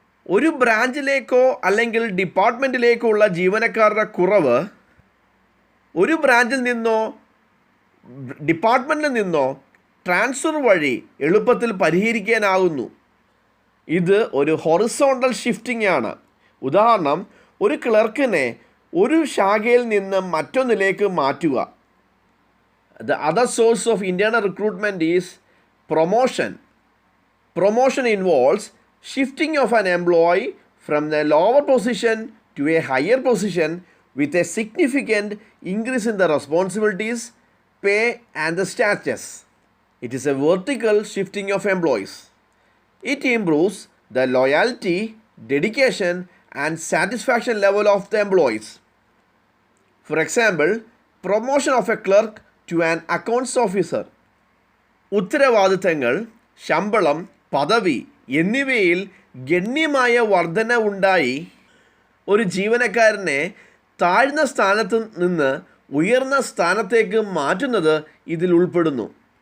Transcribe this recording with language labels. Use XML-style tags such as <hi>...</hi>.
<ml>ഒരു ബ്രാഞ്ചിലേക്കോ അല്ലെങ്കിൽ ഡിപ്പാർട്ട്മെൻറ്റിലേക്കോ ഉള്ള ജീവനക്കാരുടെ കുറവ് ഒരു ബ്രാഞ്ചിൽ നിന്നോ ഡിപ്പാർട്ട്മെൻറ്റിൽ നിന്നോ ട്രാൻസ്ഫർ വഴി എളുപ്പത്തിൽ പരിഹരിക്കാനാകുന്നു. ഇത് ഒരു ഹൊറിസോണ്ടൽ ഷിഫ്റ്റിംഗ് ആണ്. ഉദാഹരണം, ഒരു ക്ലർക്കിനെ ഒരു ശാഖയിൽ നിന്ന് മറ്റൊന്നിലേക്ക് മാറ്റുക.</ml> <en>The other source of internal recruitment is promotion. Promotion involves shifting of an employee from the lower position to a higher position with a significant increase in the responsibilities, pay and the status. It is a vertical shifting of employees. It improves the loyalty, dedication and satisfaction level of the employees. For example, promotion of a clerk to an accounts officer.</en> <ml>ഉത്തരവാദിത്തങ്ങൾ, ശമ്പളം, പദവി എന്നിവയിൽ ഗണ്യമായ വർധന ഉണ്ടായി ഒരു ജീവനക്കാരനെ താഴ്ന്ന സ്ഥാനത്ത് നിന്ന് ഉയർന്ന സ്ഥാനത്തേക്ക് മാറ്റുന്നത് ഇതിൽ ഉൾപ്പെടുന്നു.</ml>